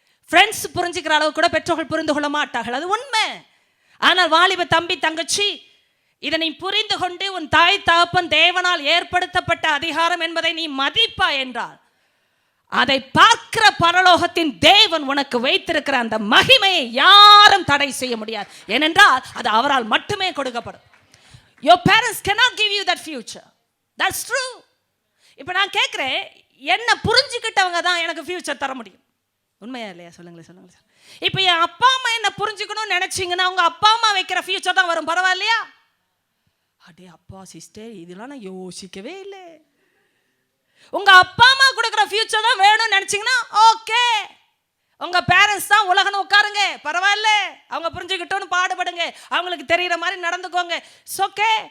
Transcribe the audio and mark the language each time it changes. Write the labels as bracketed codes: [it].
[ta] Friends புரிஞ்சுக்கிற அளவு கூட பெற்றோர்கள் புரிந்து கொள்ள மாட்டார்கள், அது உண்மை. ஆனால் வாலிப தம்பி தங்கச்சி, இதை நீ புரிந்து கொண்டு உன் தாய் தகப்பன் தேவனால் ஏற்படுத்தப்பட்ட அதிகாரம் என்பதை நீ மதிப்பா என்றால், அதை பார்க்கிற பரலோகத்தின் தேவன் உனக்கு வைத்திருக்கிற அந்த மகிமையை யாரும் தடை செய்ய முடியாது. ஏனென்றால் அது அவரால் மட்டுமே கொடுக்கப்படும். [en] Your parents cannot give you that future. That's true. [ta] இப்போ நான் கேட்குறேன், என்ன புரிஞ்சுக்கிட்டவங்க தான் எனக்கு ஃபியூச்சர் தர முடியும். உண்மையா இல்லையா? சொல்லுங்களேன். இப்போ என் அப்பா அம்மா என்ன புரிஞ்சுக்கணும்னு நினைச்சிங்கன்னா உங்க அப்பா அம்மா வைக்கிற ஃபியூச்சர் தான் வரும். பரவாயில்லையா? அடே அப்பா சிஸ்டர், இதெல்லாம் நான் யோசிக்கவே இல்லை. உங்க அப்பா அம்மா கொடுக்குற ஃபியூச்சர் தான் வேணும்னு நினைச்சிங்கன்னா ஓகே, உங்க பேரண்ட்ஸ் தான் உலகன்னு உட்காருங்க, பரவாயில்ல, அவங்க புரிஞ்சுக்கிட்டோன்னு பாடுபடுங்க, அவங்களுக்கு தெரிகிற மாதிரி நடந்துக்கோங்க, ஓகே.